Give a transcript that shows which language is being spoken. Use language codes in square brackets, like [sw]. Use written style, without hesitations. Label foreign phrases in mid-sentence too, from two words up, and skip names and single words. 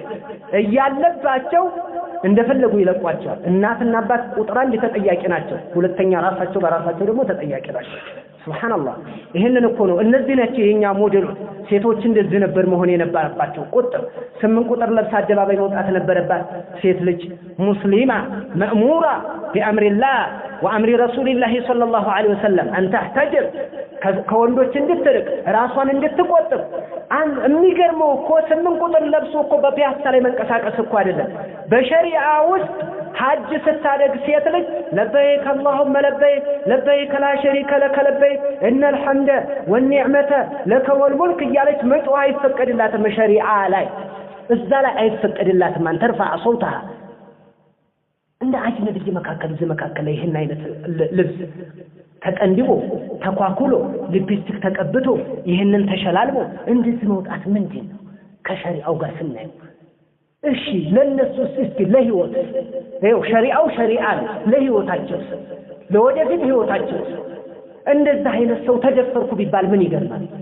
[am] እያለባቸው እንደፈለጉ ይለቋቸዋል እናትና አባት ቁጥር አንድ ተጠያቂ ናቸው ሁለተኛ ራሳቸው በራሳቸው ደግሞ ተጠያቂ ናቸው ሱብሃንአላህ ይሄንን እኮ ነው እነዚህ ናቸው የኛ ሞዴሎች ሴቶች እንደዚህ ነበር መሆን የነበረባቸው ቁጥር 8 ቁጥር ለብሳ አደባባይ መውጣት ነበረባት ሴት ልጅ [ar] مسلمة مأمورة بأمر الله وأمر رسول الله صلى الله عليه وسلم أن تحتجب [am] ከወንዶች እንድትርቅ ራሷን እንድትቆጥብ የሚገርመው እኮ 8 ቁጥር ለብሶ እኮ በፒያሳ ላይ መንቀሳቀስ እኮ አይደለም በሸሪዓ ውስጥ ሐጅ ስታደግ ሴት ልጅ [ar] لبيك اللهم لبيك لا شريك لك لبيك ان الحمد والنعمه لك والملك [am] እያለች መጥዋ አይፈቀድላትም ሸሪዓ ላይ እዛ ላይ አይፈቀድላትም ማን ተርፋ صوتها እንደ አጅነብይ መካከል ይሄን አይነት ልብስ ተቀንድቦ ተኳኩሎ ሊፕስቲክ ተቀብቶ ይሄንን ተሸላልቦ እንዴት መውጣት ምንድን ነው ከሸሪዓው ጋር ስናየው እሺ ለነሱስ እስኪ ለህይወት ይኸው ሸሪዓ ለህይወታቸው ለወደፊት ህይወታቸው እንደዛ አይነት ሰው ተደፈርኩ ቢባል ምን ይገርማል